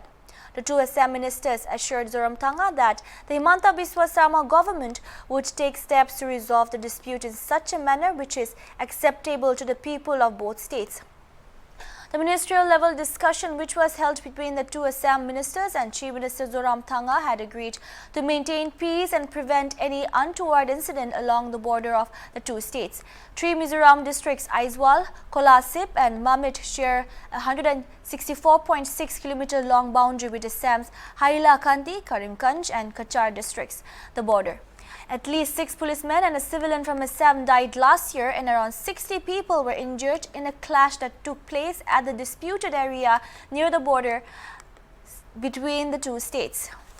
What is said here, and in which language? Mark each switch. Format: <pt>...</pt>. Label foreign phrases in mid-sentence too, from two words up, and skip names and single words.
<en>The two Assam ministers assured Zoramthanga that the Himanta Biswa Sarma government would take steps to resolve the dispute in such a manner which is acceptable to the people of both states. The ministerial level discussion which was held between the two Assam ministers and Chief Minister Zoramthanga had agreed to maintain peace and prevent any untoward incident along the border of the two states. Three Mizoram districts Aizwal, Kolasip and Mamit share a 164.6 km long boundary with Assam's Hailakandi, Karimganj and Kachar districts, the border. At least 6 policemen and a civilian from Assam died last year and around 60 people were injured in a clash that took place at the disputed area near the border between the two states.</en>